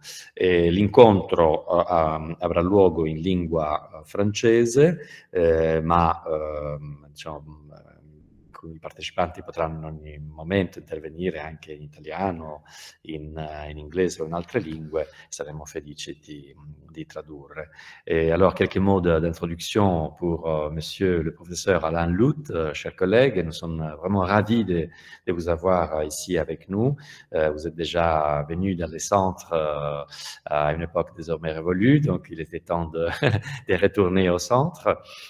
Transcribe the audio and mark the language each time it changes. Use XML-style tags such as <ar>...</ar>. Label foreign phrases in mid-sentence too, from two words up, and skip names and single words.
<it>L'incontro avrà luogo in lingua francese, ma diciamo, i partecipanti potranno in ogni momento intervenire anche in italiano, in inglese o in altre lingue, saremo felici di tradurre.</it> <fr>Et alors, quelques mots d'introduction pour monsieur le professeur Alan Luth. Chers collègues, nous sommes vraiment ravis de vous avoir ici avec nous. Vous êtes déjà venu dans les centres à une époque désormais révolue, donc il était temps de retourner au centre.</fr>